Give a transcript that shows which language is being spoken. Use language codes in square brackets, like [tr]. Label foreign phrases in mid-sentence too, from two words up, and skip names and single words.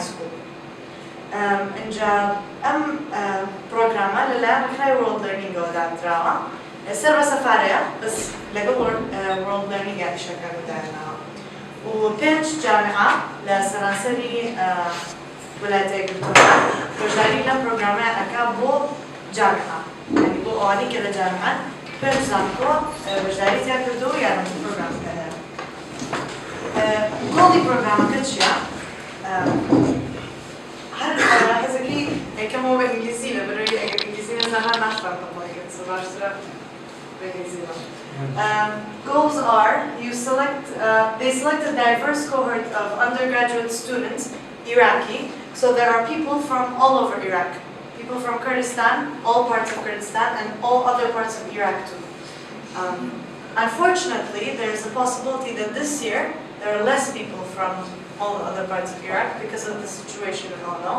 [ckb] سکوڵ اینجا ئەم پرۆگرامە لەلایەن ڕێکخراوی وۆرڵد لەرنینگەوە دانراوە سەر بە سەفارەیە بەس لەگەڵ وۆرڵد لەرنینگە ئیشەکە دانراوە و 5 جامعە لە سەرانسەری ویلایەتە یەکگرتووەکان بەشداری لەم پرۆگرامەیە ئەکا بۆ جامعە یعنی بۆ ئەوانەی کە لە جامعەن 5 زانکۆ بەشداری تیا کردووە و یارمەتی پرۆگرامەکە گۆڵی پرۆگرامەکە چییە؟ هەر حەزەکەی یەکەمەوە بە ئینگلیزی لە بەرەوەی ئەگەر ئینگلیزی نەزانان ناشتان بڵێگەن سە باشترە بە ئینگلیزیەوە. [en] Goals are they select a diverse cohort of undergraduate students, Iraqi, so there are people from all over Iraq, people from Kurdistan, all parts of Kurdistan, and all other parts of Iraq too. Unfortunately, there is a possibility that this year there are less people from all the other parts of Iraq because of the situation we all know.